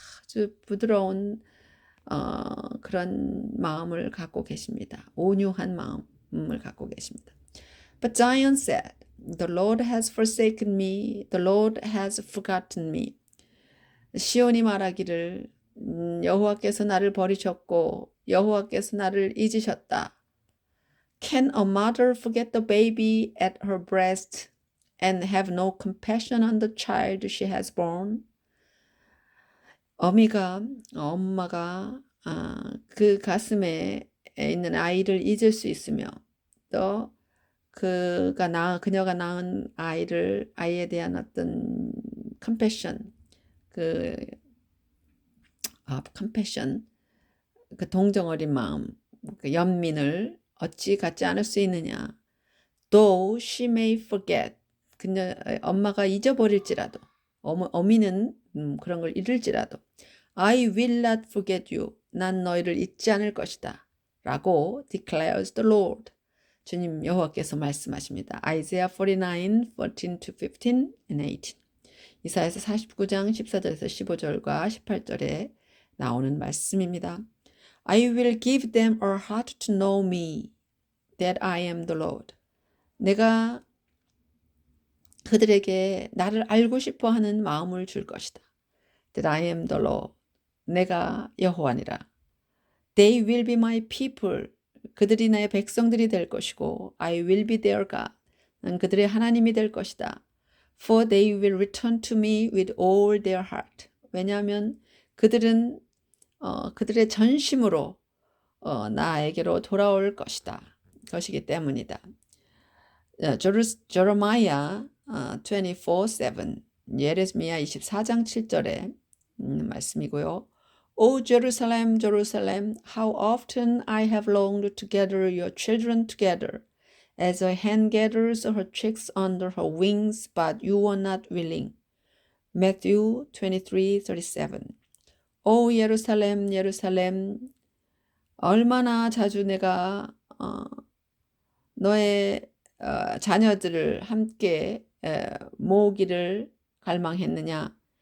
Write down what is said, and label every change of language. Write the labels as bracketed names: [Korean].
[Korean] 아주 부드러운 그런 마음을 갖고 계십니다. 온유한 마음을 갖고 계십니다. [English] But Zion said, The Lord has forsaken me. The Lord has forgotten me. [Korean] 시온이 말하기를 여호와께서 나를 버리셨고 여호와께서 나를 잊으셨다. [English] Can a mother forget the baby at her breast and have no compassion on the child she has born? [Korean] 엄마가 그 가슴에 있는 아이를 잊을 수 있으며 또 그녀가 낳은 아이에 대한 어떤 compassion, 그 compassion, 그 동정 어린 마음, 그 연민을 어찌 갖지 않을 수 있느냐. [English] though she may forget. [Korean] 그녀 엄마가 잊어버릴지라도 어미는 그런 걸 잃을지라도 [English] I will not forget you. [Korean] 난 너희를 잊지 않을 것이다. [English] 라고 declares the Lord. [Korean] 주님 여호와께서 말씀하십니다. [English] Isaiah 49, 14 to 15 and 18. [Korean] 이사야서 49장 14절에서 15절과 18절에 나오는 말씀입니다. [English] I will give them a heart to know me, that I am the Lord. [Korean] 내가 그들에게 나를 알고 싶어 하는 마음을 줄 것이다. [English] That I am the Lord. [Korean] 내가 여호와니라. [English] They will be my people. [Korean] 그들이 나의 백성들이 될 것이고 [English] I will be their God. [Korean] 난 그들의 하나님이 될 것이다. [English] For they will return to me with all their heart. [Korean] 왜냐하면 그들은 그들의 전심으로 나에게로 돌아올 것이기 때문이다. Jeremiah 24:7 예레미야 24장 7절에 말씀이고요. [English] O Jerusalem, Jerusalem, how often I have longed to gather your children together, as a hen gathers her chicks under her wings, but you were not willing. Matthew 23:37. [Korean] 오 예루살렘, 예루살렘, 얼마나 자주 내가 너의 자녀들을 함께 모으기를 갈망했느냐.